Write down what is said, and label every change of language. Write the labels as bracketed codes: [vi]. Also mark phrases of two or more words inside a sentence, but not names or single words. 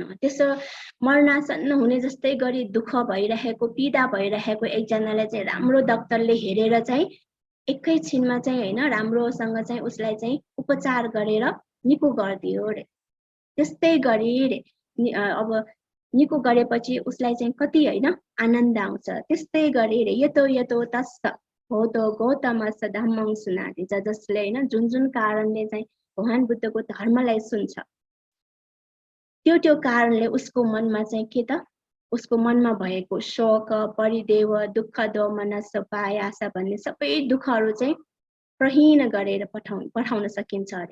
[ne] त्यसो मरणासन्न हुने जस्तै गरी दुःख भइरहेको, पीडा भइरहेको एकजनालाई चाहिँ राम्रो डाक्टरले हेरेर चाहिँ एकैछिनमा चाहिँ होइन राम्रोसँग चाहिँ उसलाई चाहिँ उपचार गरेर निको गरिदियो अरे। त्यस्तै गरी अब निको गरेपछि उसलाई चाहिँ कति होइन आनन्द आउँछ। त्यस्तै गरी [pi] यतो यतो तस्स भवतो गौतमस्स धम्मं सुनाति, [ne] जसले होइन जुन कारणले चाहिँ भगवान बुद्धको धर्मलाई सुन्छ त्यो कारणले उसको मनमा चाहिँ के त? उसको मनमा भएको शोक, परिदेव, दुःख, दोमनस, पायास भन्ने सबै दुःखहरू चाहिँ प्रहीन गरेर पठाउन सकिन्छ अरे।